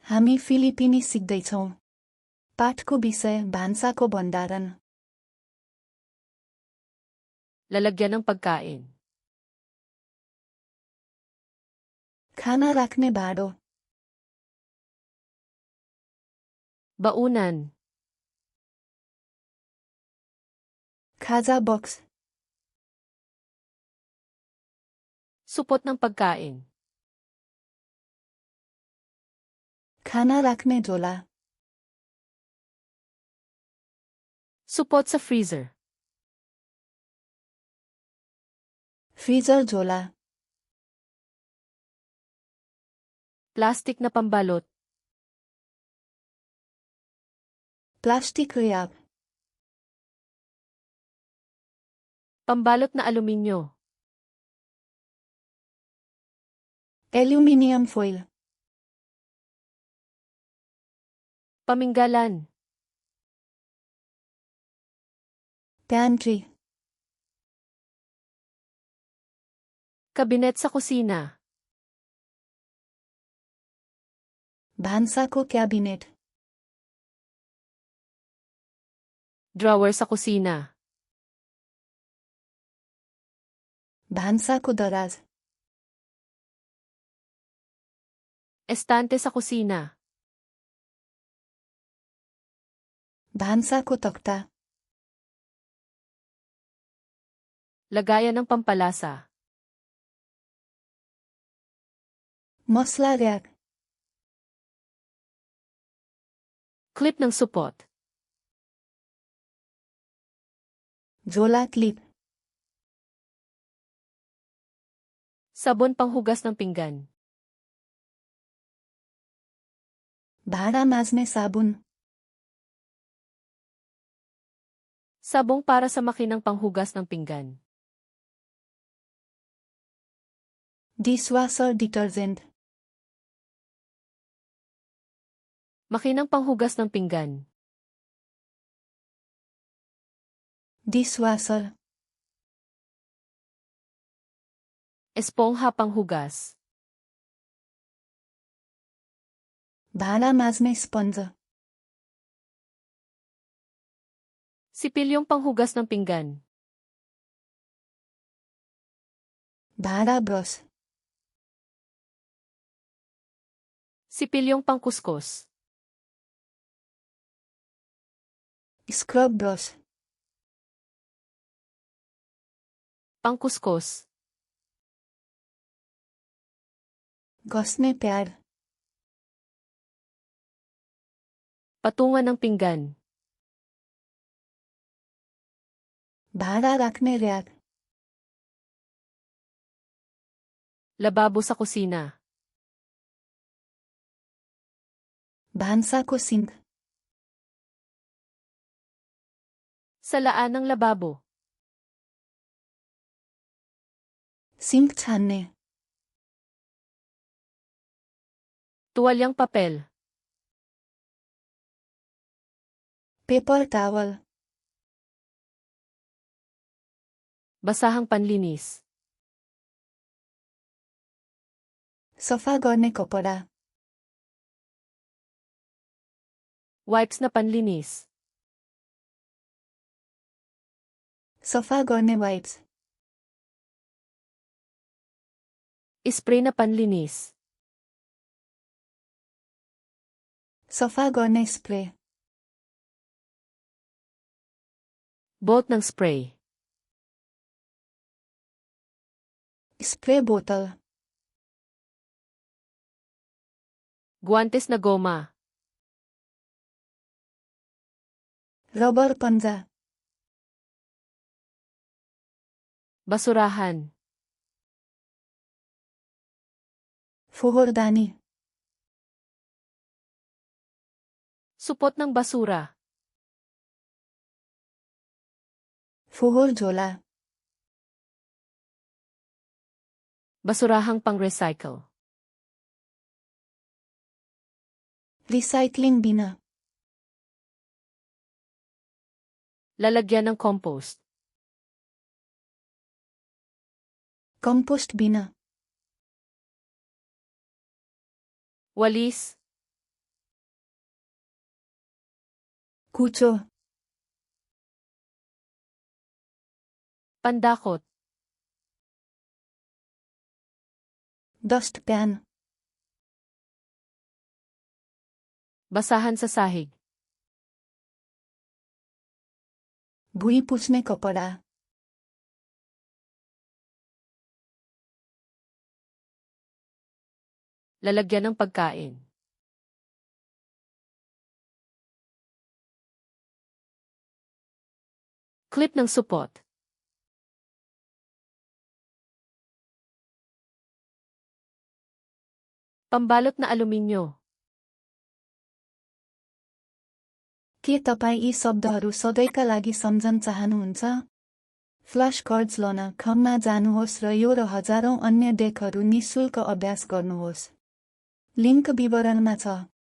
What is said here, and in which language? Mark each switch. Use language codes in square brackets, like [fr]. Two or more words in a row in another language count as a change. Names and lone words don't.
[ne] हामी फिलिपिनी सिक्दैछौँ। पाठको विषय भान्साको भण्डारण। [tl] Lalagyan ng pagkain. [ne] खाना राख्ने भाँडो। [tl] Baunan. [ne] खाजा बक्स। [tl] Supot ng pagkain. [ne] खाना राख्ने झोला। [tl] Supot sa freezer. [ne] फ्रिजर झोला। [tl] Plastic na pambalot. [en] plastic wrap. [tl] Pambalot na aluminyo. [en] aluminium foil. [tl] Paminggalan. [ne] प्यान्ट्री। [tl] Kabinet sa kusina. [ne] भान्साको क्याबिनेट। [tl] Drawer sa kusina. [ne] भान्साको दराज। [tl] Estante sa kusina. [ne] भान्साको तख्ता। [tl] Lagayan ng pampalasa. [ne] मसला र्याक। [tl] Clip ng supot. [ne] झोला क्लिप। [tl] Sabon panghugas ng pinggan. [ne] भाँडा माझ्ने साबुन। [tl] Sabong para sa makinang panghugas ng pinggan. [en] dishwasher detergent. [tl] Makinang panghugas ng pinggan. [ne] डिसवासर। [tl] Espongha panghugas. [ne] भाँडा माझ्ने स्पन्ज। [tl] Sipilyong panghugas ng pinggan. [ne] भाँडा ब्रस। [tl] Sipilyong pangkuskus. [en] scrub brush. [tl] Pangkuskus. [ne] घस्ने प्याड। [tl] Patungan ng pinggan. [ne] भाँडा राख्ने र्याक। [tl] Lababo sa kusina. [ne] भान्साको सिङ्क। [tl] Salaan ng lababo. [ne] सिङ्क छान्ने। [tl] Tuwalyang papel. [en] paper towel. [tl] Basahang panlinis. [ne] सफा गर्ने कपडा। [tl] Wipes na panlinis. [ne] सफा गर्ने वाइप्स। [tl] Spray na panlinis. [ne] सफा गर्ने स्प्रे। [tl] Bolt ng spray. [ne] स्प्रे बोतल। [tl] Guantes na goma. [ne] रबर पन्जा। [tl] Basurahan. [ne] फोहोरदानी। [tl] Supot ng basura. [ne] फोहोर झोला। [tl] Basurahang pang-recycle. [en] recycling bin. [tl] Lalagyan ng compost. [en] compost bin. [tl] Walis. [ne] कुचो [tl] Pandakot. [ne] डस्टप्यान [tl] Basahan sa sahig. [ne] भुइँ पुछ्ने कपडा [tl] Lalagyan ng pagkain. Clip ng supot. Pambalot na aluminyo. [ne] के तपाईँ यी शब्दहरू सधैँका लागि सम्झन चाहनुहुन्छ? [en] flash cards [ne] लन खममा जानुहोस् र यो र हजारौं अन्य डेकहरू निशुल्क अभ्यास गर्नुहोस्। लिङ्क विवरणमा छ।